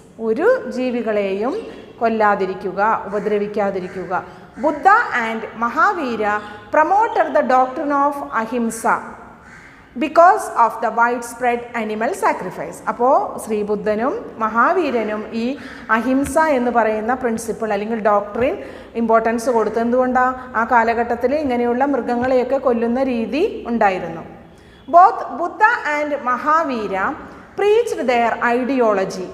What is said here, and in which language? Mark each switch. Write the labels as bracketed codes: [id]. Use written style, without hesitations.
[ml] ഒരു ജീവികളെയും കൊല്ലാതിരിക്കുക, ഉപദ്രവിക്കാതിരിക്കുക. [en] Buddha and Mahavira promoted the doctrine of ahimsa because of the widespread animal sacrifice. [ml] അപ്പോൾ ശ്രീബുദ്ധനും മഹാവീരനും ഈ അഹിംസ എന്ന് പറയുന്ന പ്രിൻസിപ്പിൾ അല്ലെങ്കിൽ ഡോക്ട്രിൻ ഇമ്പോർട്ടൻസ് കൊടുത്തത് എന്തുകൊണ്ടാണ്? ആ കാലഘട്ടത്തിൽ ഇങ്ങനെയുള്ള മൃഗങ്ങളെയൊക്കെ കൊല്ലുന്ന രീതി ഉണ്ടായിരുന്നു. [en] Both Buddha and Mahavira preached their ideology.